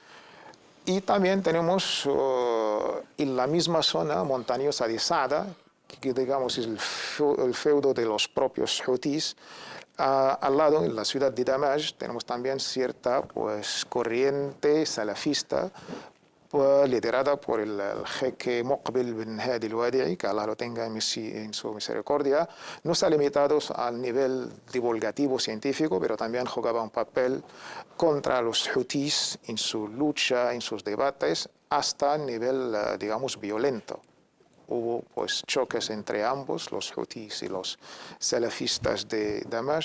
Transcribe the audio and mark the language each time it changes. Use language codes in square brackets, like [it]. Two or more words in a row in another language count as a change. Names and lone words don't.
[es] Y también tenemos en la misma zona montañosa de Saada, que digamos es el feudo de los propios Houthis. Al lado, en la ciudad de Damashq, tenemos también cierta corriente salafista liderada por el jeque Muqbil bin Hadi al-Wadi'i, que Allah lo tenga en su misericordia. No está limitado al nivel divulgativo científico, pero también jugaba un papel contra los Houthis en su lucha, en sus debates, hasta nivel, digamos, violento. Hubo choques entre ambos, los Houthis y los salafistas de Damashq.